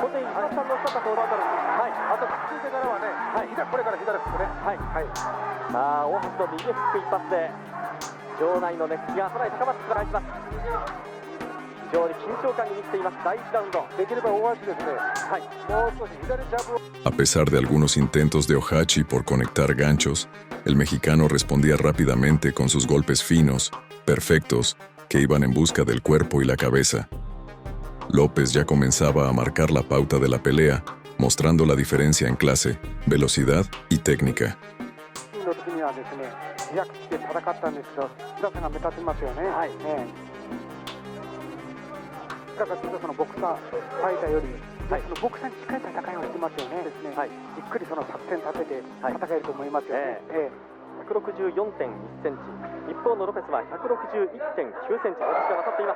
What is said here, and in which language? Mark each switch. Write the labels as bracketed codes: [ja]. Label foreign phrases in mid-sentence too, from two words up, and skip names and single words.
[ja] 本当に石橋さんのおっしゃったとおり当たるんです。あとくっついてからはね、これから左フックね。さあ、大橋の右フック一発で場内の熱気がさらに高まって返します。非常に緊張感に満ちています第1ラウンド。できれば大橋ですね、もう少し左ジャブを。 [es] A pesar de algunos intentos de Ohachi por conectar ganchos, el mexicano respondía rápidamente con sus golpes finos, perfectos, que iban en busca del cuerpo y la cabeza. López ya comenzaba a marcar la pauta de la pelea, mostrando la diferencia en clase, velocidad y técnica. [ja] の時にはですね、リラックスして戦ったんですけど、強さが目立ちますよね。だからちょっとそのボクサーファイターより、そのボクサーに近い戦いをしてますよね。ですね。じっくりその作戦立てて戦えると思いますよね。164.1 センチ、一方のロペスは161.9 センチ、大橋が勝っています。